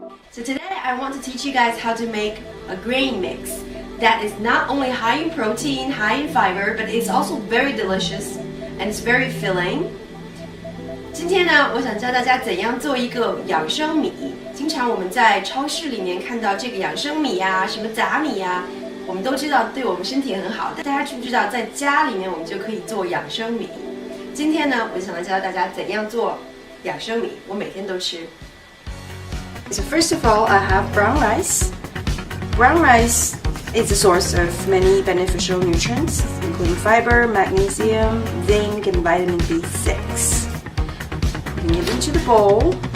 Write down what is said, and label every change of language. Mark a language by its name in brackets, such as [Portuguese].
[English] So today I want to teach you guys how to make a grain mix that is not only high in protein, high in fiber, but it's also very delicious and it's very filling. [Chinese] 今天呢，我想教大家怎样做一个养生米。经常我们在超市里面看到这个养生米呀、什么杂米呀，我们都知道对我们身体很好。但大家知不知道，在家里面我们就可以做养生米？今天呢，我就想来教大家怎样做养生米，我每天都吃。 [English] So first of all, I have brown rice. Brown rice is a source of many beneficial nutrients, including fiber, magnesium, zinc, and vitamin B6. Putting it into the bowl.